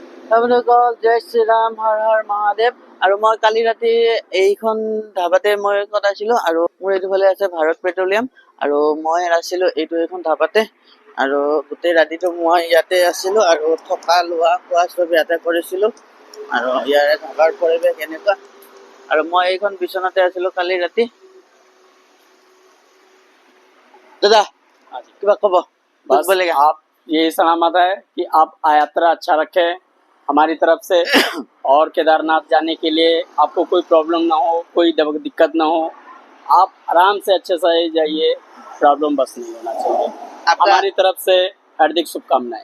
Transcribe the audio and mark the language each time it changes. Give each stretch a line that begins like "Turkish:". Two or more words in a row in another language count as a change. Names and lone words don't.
Assamese: আপোনালোকক জয় শ্ৰীৰাম, হৰ হৰ মহাদেৱ। আৰু মই কালি ৰাতি এইখন ধাবাতে মই কটাইছিলো, আৰু মোৰ এইটোফালে আছে ভাৰত পেট্ৰলিয়াম, আৰু মই আছিলো এইখন ধাবাতে, আৰু গোটেই ৰাতিটো মই ইয়াতে আছিলো, আৰু থকা লোৱা খোৱা চব ইয়াতে কৰিছিলো। আৰু ইয়াৰে ধাবাৰ পৰিৱেশ এনেকুৱা, আৰু মই এইখন বিচনাতে আছিলো কালি ৰাতি। দাদা কিবা কব?
Hindi: बस आप यही सलामत है कि आप यात्रा अच्छा रखें हमारी तरफ से और केदारनाथ जाने के लिए आपको कोई प्रॉब्लम ना हो, कोई दिक्कत ना हो, आप आराम से अच्छे से जाइए, प्रॉब्लम बस नहीं होना चाहिए। हमारी तरफ से हार्दिक शुभकामनाएं।